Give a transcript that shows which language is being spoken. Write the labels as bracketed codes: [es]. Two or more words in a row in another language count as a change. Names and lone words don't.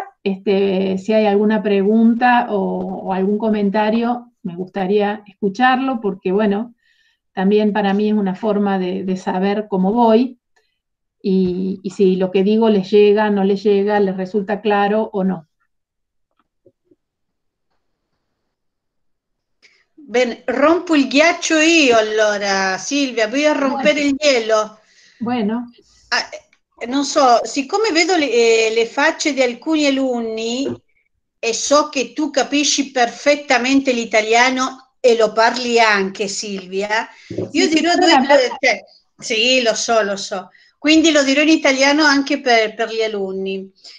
[es] Si hay alguna pregunta o algún comentario, me gustaría escucharlo, porque bueno, también para mí es una forma de saber cómo voy, y si lo que digo les llega, no les llega, les resulta claro o no. [it] Bene, rompo il ghiaccio io allora, Silvia, [es] voy a [it] rompere il hielo. [es] Bueno. [it] Non so, siccome vedo le facce di alcuni alunni e so che tu capisci perfettamente l'italiano e lo parli anche, Silvia, io dirò due cose. Sì, lo so. Quindi lo dirò in italiano anche per gli alunni.